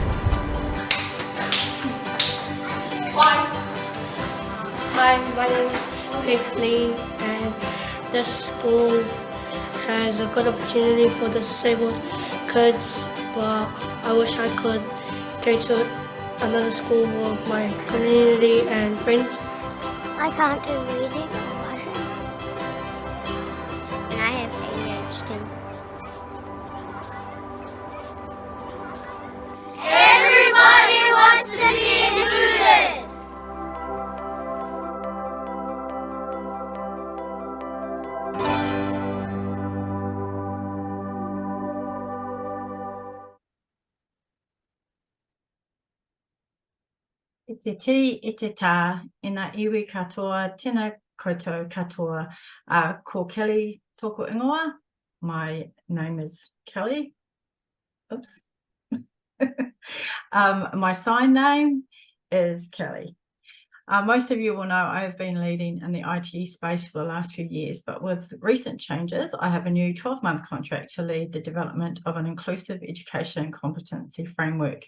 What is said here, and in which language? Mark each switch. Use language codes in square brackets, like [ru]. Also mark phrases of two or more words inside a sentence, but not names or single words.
[en] Hi, my name is Bethany, and this school has a good opportunity for disabled kids, but I wish I could go to another school with my community and friends. I can't do reading or writing. And I have ADHD. Everybody wants to be included! [mi] E te ti, e te tā, e ngā iwi katoa, tēnā koutou katoa. Ko Kelly tōku ingoa. [en] My name is Kelly. Oops. My sign name is Kelly. Most of you will know I have been leading in the ITE space for the last few years, but with recent changes, I have a new 12-month contract to lead the development of an inclusive education competency framework.